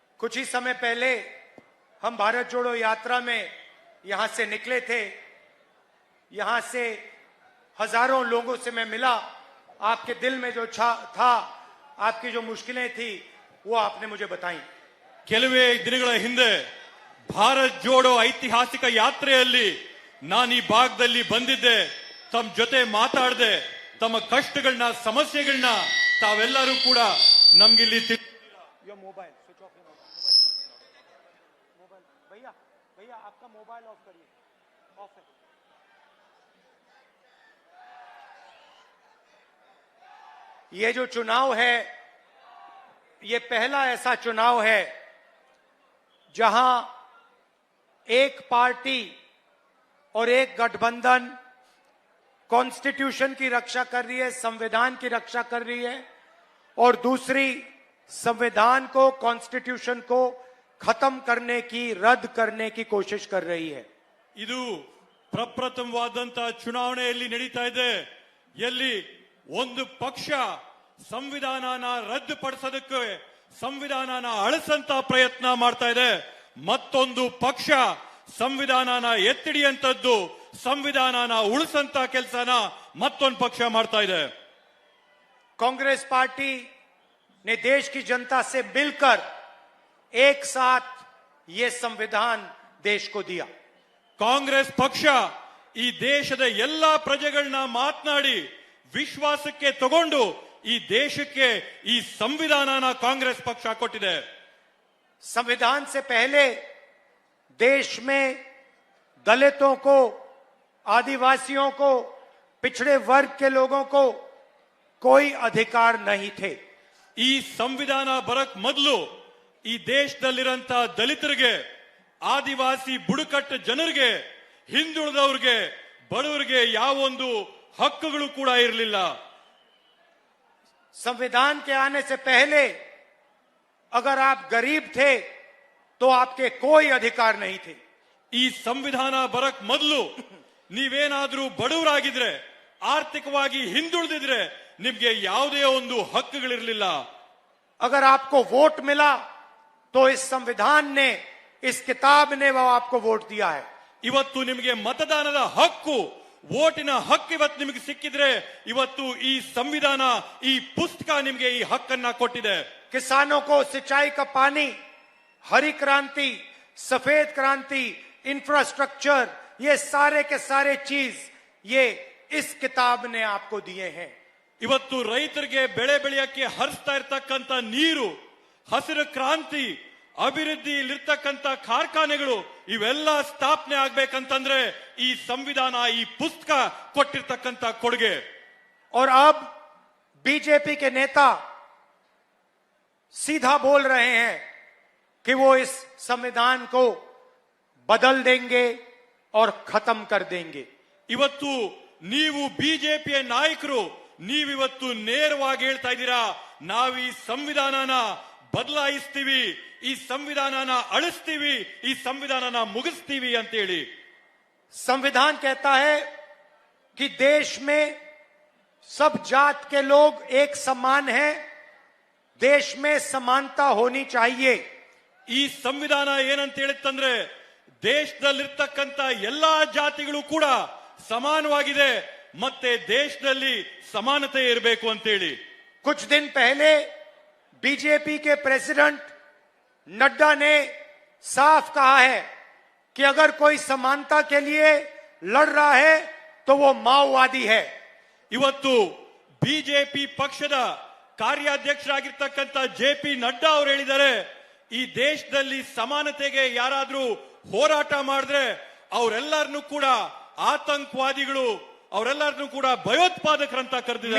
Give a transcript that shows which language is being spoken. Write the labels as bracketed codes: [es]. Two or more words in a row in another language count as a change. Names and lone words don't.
[hi] कुछ ही समय पहले हम भारत जोड़ो यात्रा में यहां से निकले थे। यहां से हजारों लोगों से मैं मिला। आपके दिल में जो था, आपकी जो मुश्किलें थी, वो आपने मुझे बताई। [kn] ಕೆಲವೇ ದಿನಗಳ ಹಿಂದೆ ಭಾರತ್ ಜೋಡೋ ಐತಿಹಾಸಿಕ ಯಾತ್ರೆಯಲ್ಲಿ ನಾನು ಈ ಭಾಗದಲ್ಲಿ ಬಂದಿದ್ದೆ, ತಮ್ಮ ಜೊತೆ ಮಾತಾಡಿದೆ, ತಮ್ಮ ಕಷ್ಟಗಳನ್ನ ಸಮಸ್ಯೆಗಳನ್ನ ತಾವೆಲ್ಲರೂ ಕೂಡ ನಮ್ಗಿಲ್ಲಿ [en] mobile switch off [hi] मोबाइल भैया भैया आपका मोबाइल ऑफ करिए, ऑफ है। ये जो चुनाव है, ये पहला ऐसा चुनाव है जहां एक पार्टी और एक गठबंधन कॉन्स्टिट्यूशन की रक्षा कर रही है, संविधान की रक्षा कर रही है, और दूसरी संविधान को, कॉन्स्टिट्यूशन को खत्म करने की, रद्द करने की कोशिश कर रही है। [kn] ಇದು ಪ್ರಪ್ರಥಮವಾದಂತ ಚುನಾವಣೆಯಲ್ಲಿ ನಡೀತಾ ಇದೆ, ಎಲ್ಲಿ ಒಂದು ಪಕ್ಷ ಸಂವಿಧಾನನ ರದ್ದುಪಡಿಸೋದಕ್ಕೆ, ಸಂವಿಧಾನನ ಅಳಿಸಂತ ಪ್ರಯತ್ನ ಮಾಡ್ತಾ ಇದೆ, ಮತ್ತೊಂದು ಪಕ್ಷ ಸಂವಿಧಾನನ ಎತ್ತಿಡಿಯಂತದ್ದು, ಸಂವಿಧಾನನ ಉಳಿಸಂತ ಕೆಲಸನ ಮತ್ತೊಂದು ಪಕ್ಷ ಮಾಡ್ತಾ ಇದೆ। [hi] कांग्रेस पार्टी ने देश की जनता से मिलकर एक साथ ये संविधान देश को दिया। [kn] ಕಾಂಗ್ರೆಸ್ ಪಕ್ಷ ಈ ದೇಶದ ಎಲ್ಲಾ ಪ್ರಜೆಗಳನ್ನ ಮಾತನಾಡಿ ವಿಶ್ವಾಸಕ್ಕೆ ತಗೊಂಡು ಈ ದೇಶಕ್ಕೆ ಈ ಸಂವಿಧಾನನ ಕಾಂಗ್ರೆಸ್ ಪಕ್ಷ ಕೊಟ್ಟಿದೆ। [hi] संविधान से पहले देश में दलितों को, आदिवासियों को, पिछड़े वर्ग के लोगों को कोई अधिकार नहीं थे। [kn] ಈ ಸಂವಿಧಾನ ಬರಕ್ ಮೊದಲು ಈ ದೇಶದಲ್ಲಿರಂತ ದಲಿತರಿಗೆ, ಆದಿವಾಸಿ ಬುಡಕಟ್ಟು ಜನರಿಗೆ, ಹಿಂದುಳಿದವ್ರಿಗೆ, ಬಡವರಿಗೆ ಯಾವೊಂದು ಹಕ್ಕುಗಳು ಕೂಡ ಇರಲಿಲ್ಲ। [hi] संविधान के आने से पहले अगर आप गरीब थे तो आपके कोई अधिकार नहीं थे। [kn] ಈ ಸಂವಿಧಾನ ಬರಕ್ ಮೊದಲು ನೀವೇನಾದ್ರೂ ಬಡವರಾಗಿದ್ರೆ, ಆರ್ಥಿಕವಾಗಿ ಹಿಂದುಳಿದಿದ್ರೆ ನಿಮ್ಗೆ ಯಾವುದೇ ಒಂದು ಹಕ್ಕುಗಳಿರಲಿಲ್ಲ। [hi] अगर आपको वोट मिला तो इस संविधान ने, इस किताब ने वो आपको वोट दिया है। [kn] ಇವತ್ತು ನಿಮಗೆ ಮತದಾನದ ಹಕ್ಕು, ವೋಟಿನ ಹಕ್ಕು ಇವತ್ತು ನಿಮಗೆ ಸಿಕ್ಕಿದ್ರೆ, ಇವತ್ತು ಈ ಸಂವಿಧಾನ, ಈ ಪುಸ್ತಕ ನಿಮಗೆ ಈ ಹಕ್ಕನ್ನ ಕೊಟ್ಟಿದೆ। [hi] किसानों को सिंचाई का पानी, हरी क्रांति, सफेद क्रांति, इंफ्रास्ट्रक्चर, ये सारे के सारे चीज ये इस किताब ने आपको दिए हैं। [kn] ಇವತ್ತು ರೈತರಿಗೆ ಬೆಳೆ ಬೆಳೆಯಕ್ಕೆ ಹರಿಸ್ತಾ ಇರ್ತಕ್ಕಂಥ ನೀರು, ಹಸಿರು ಕ್ರಾಂತಿ, ಅಭಿವೃದ್ಧಿಯಲ್ಲಿರ್ತಕ್ಕಂಥ ಕಾರ್ಖಾನೆಗಳು, ಇವೆಲ್ಲ ಸ್ಥಾಪನೆ ಆಗ್ಬೇಕಂತಂದ್ರೆ ಈ ಸಂವಿಧಾನ, ಈ ಪುಸ್ತಕ ಕೊಟ್ಟಿರ್ತಕ್ಕಂಥ ಕೊಡುಗೆ। [hi] और अब बीजेपी के नेता सीधा बोल रहे हैं कि वो इस संविधान को बदल देंगे और खत्म कर देंगे। [kn] ಇವತ್ತು ನೀವು ಬಿಜೆಪಿಯ ನಾಯಕರು, ನೀವಿವತ್ತು ನೇರವಾಗಿ ಹೇಳ್ತಾ ಇದ್ದೀರಾ, ನಾವು ಈ ಸಂವಿಧಾನನ ಬದಲಾಯಿಸ್ತೀವಿ, ಈ ಸಂವಿಧಾನನ ಅಳಿಸ್ತೀವಿ, ಈ ಸಂವಿಧಾನನ ಮುಗಿಸ್ತೀವಿ ಅಂತ ಹೇಳಿ। [hi] संविधान कहता है कि देश में सब जात के लोग एक समान हैं, देश में समानता होनी चाहिए। [kn] ಈ ಸಂವಿಧಾನ ಏನಂತ ಹೇಳುತ್ತಂದ್ರೆ, ದೇಶದಲ್ಲಿರ್ತಕ್ಕಂಥ ಎಲ್ಲಾ ಜಾತಿಗಳು ಕೂಡ ಸಮಾನವಾಗಿದೆ, ಮತ್ತೆ ದೇಶದಲ್ಲಿ ಸಮಾನತೆ ಇರಬೇಕು ಅಂತೇಳಿ। [hi] कुछ दिन पहले बीजेपी के प्रेसिडेंट नड्डा ने साफ कहा है कि अगर कोई समानता के लिए लड़ रहा है तो वो माओवादी है। [kn] ಇವತ್ತು ಬಿಜೆಪಿ ಪಕ್ಷದ ಕಾರ್ಯಾಧ್ಯಕ್ಷರಾಗಿರ್ತಕ್ಕಂಥ ಜೆ.ಪಿ. ನಡ್ಡಾ ಅವರು ಹೇಳಿದ್ದಾರೆ, ಈ ದೇಶದಲ್ಲಿ ಸಮಾನತೆಗೆ ಯಾರಾದ್ರೂ ಹೋರಾಟ ಮಾಡಿದ್ರೆ ಅವರೆಲ್ಲರನ್ನೂ ಕೂಡ ಆತಂಕವಾದಿಗಳು, ಅವರೆಲ್ಲರನ್ನೂ ಕೂಡ ಭಯೋತ್ಪಾದಕರಂತ ಕರೆದಿದ್ದಾರೆ।